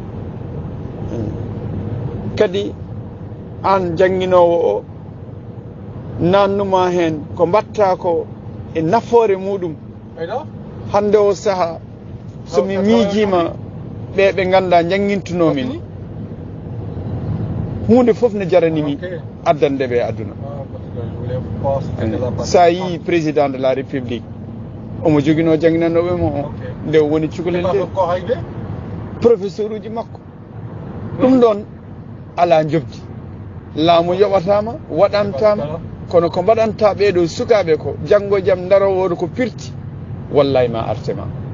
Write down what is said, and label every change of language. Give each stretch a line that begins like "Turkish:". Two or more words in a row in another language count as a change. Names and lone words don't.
Fula: kadi an jangguinowo o nannuma hen ko mbatta ko e nafoore muɗum hande o saaha somi miijima ɓe ganda janguintunomin hunde foof ne jaranimi addande ɓe aduna sa yi
French: président de la république
Fula: omo joguino janginanoɓe mo o nde woni cukalel nde professeur uji makko ɗum ɗon ala jobdi laamu yoɓatama waɗantama kono ko mbaɗanta ɓeɗo sukaɓe ko janggo e jaam darowoɗo ko pirti wallay ma artema